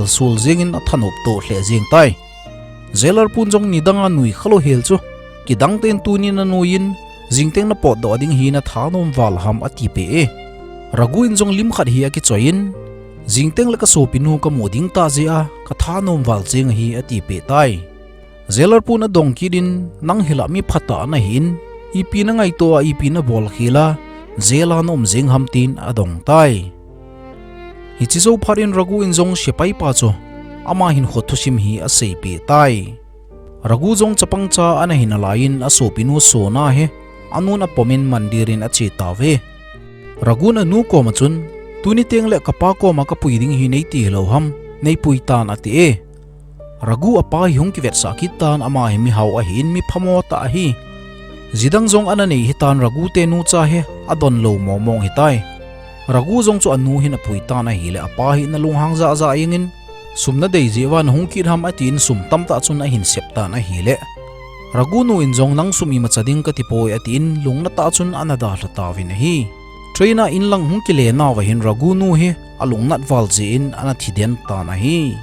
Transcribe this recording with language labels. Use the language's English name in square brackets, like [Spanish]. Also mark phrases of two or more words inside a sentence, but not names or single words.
[Thado Chin] sul jing in athanop to hle jing tai jailer punjong nidanga nui khalo hel chu ki dangten tunin anuin jingteng na pot do ding hi na thanom wal ham ati pe ragu in jong lim khat hi ki choin jingteng la ka so pinu ka moding ta zia ka thanom wal jing hi ati pe tai jailer puna dong kidin nang hila mi phata na hin ipi na ngai to ipi na bol khila jela nom jing ham tin adong tai hi chi zo pharin ragu in jong shepai pa cho ama hin khothusim hi a sei pe tai ragu jong chapang cha ana hin alain a so pinu so na he anun a pomin mandirin a che tawe ragu na nu ko machun tuni teng le kapa ko ma ka puiding hi nei ti lo ham nei puitan ati e ragu apa hi hong ki vet sa kitan ama hi Mihao a hin mi phamo ta hi zidang jong ana nei hitan ragu te nu cha he adon lo momong hitai ragu jong chu anu hin a puitan a hi le apa hi na lunghang za za ingin sumna dei jewan hong ki ham atin sum tam ta chun a hin septa na hi le ragu nu in jong nang sumi ma chading ka tipoi atin lungna ta chun anada hlata win hi traina in lang hong ki le na wa hin ragu nu he alung nat wal je in ana thiden ta na hi